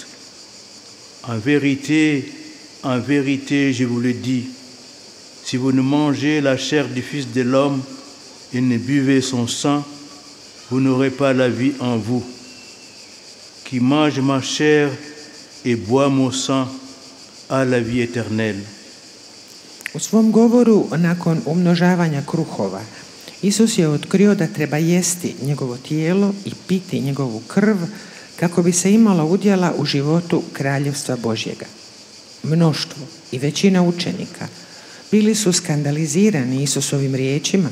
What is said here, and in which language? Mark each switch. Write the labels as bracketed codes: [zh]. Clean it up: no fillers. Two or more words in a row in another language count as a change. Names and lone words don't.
[fr] En vérité, je vous le dis, si vous ne mangez la chair du Fils de l'homme et ne buvez son sang, vous n'aurez pas la vie en vous. Qui mange ma chair et boit mon sang a la vie éternelle. [hr] U svom govoru nakon umnožavanja kruhova, Isus je otkrio da treba jesti njegovo tijelo i piti njegovu krv kako bi se imalo udjela u životu Kraljevstva Božjega. Mnoštvo i većina učenika bili su skandalizirani Isusovim riječima.